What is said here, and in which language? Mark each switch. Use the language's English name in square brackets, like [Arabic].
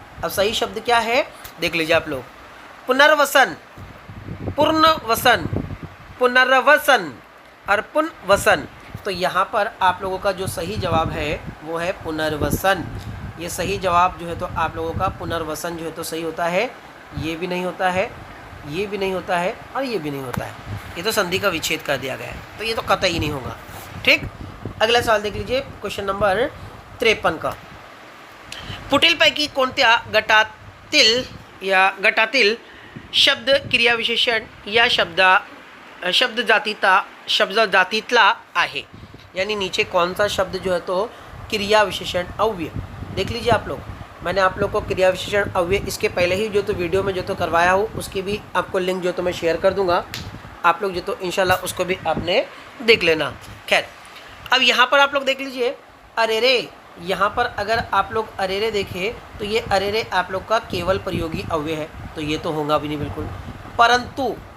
[Hindi] अब सही शब्द क्या है देख लीजिए आप लोग, पुनर्वसन, पूर्णवसन, पुनर्वसन और पुनर्वसन। तो यहाँ पर आप लोगों का जो सही जवाब है वो है पुनर्वसन। ये सही जवाब जो है तो आप लोगों का पुनर्वसन जो है तो सही होता है। ये भी नहीं होता है, ये भी नहीं होता है और ये भी नहीं होता है, ये तो संधि का विच्छेद कर दिया गया है, तो ये तो कतई नहीं होगा। ठीक, अगला सवाल देख लीजिए, क्वेश्चन नंबर 53 का, [Marathi] पुढीलपैकी कोणत्या गटातील या गटातील शब्द क्रियाविशेषण या शब्द जातीतला आहे, [Hindi] यानी नीचे कौन सा शब्द जो है तो क्रिया विशेषण अव्यय। देख लीजिए आप लोग, मैंने आप लोग को क्रिया विशेषण अव्यय इसके पहले ही जो तो वीडियो में जो तो करवाया हूँ, उसकी भी आपको लिंक जो तो मैं शेयर कर दूंगा, आप लोग जो तो इंशाल्लाह उसको भी आपने देख लेना। खैर, अब यहाँ पर आप लोग देख लीजिए अरेरे, यहाँ पर अगर आप लोग अरेरे देखें तो ये अरेरे आप लोग का केवल प्रयोगी अव्यय है, तो ये तो होगा भी नहीं बिल्कुल।